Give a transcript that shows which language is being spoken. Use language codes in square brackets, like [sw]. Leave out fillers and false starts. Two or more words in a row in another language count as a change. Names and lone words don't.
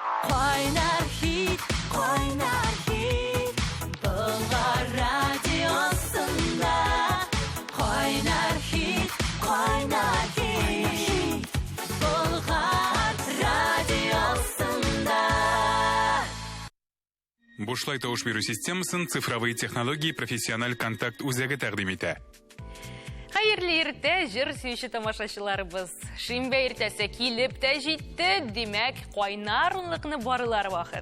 [tt] Qaynar hit, qaynar hit. Bulgar radiosunda. Qaynar hit, qaynar hit. Bulgar radiosunda. Бушлай тауыш беру системасын [ru] цифровые технологии [tt] профессиональ контакт үзәге тәкъдим итә. Хайырлы иртә, җыр сөюче тамашачыларыбыз. Шимбә иртәсе килеп тә җитте, димәк, кайнар унлыкны барылар вакыт.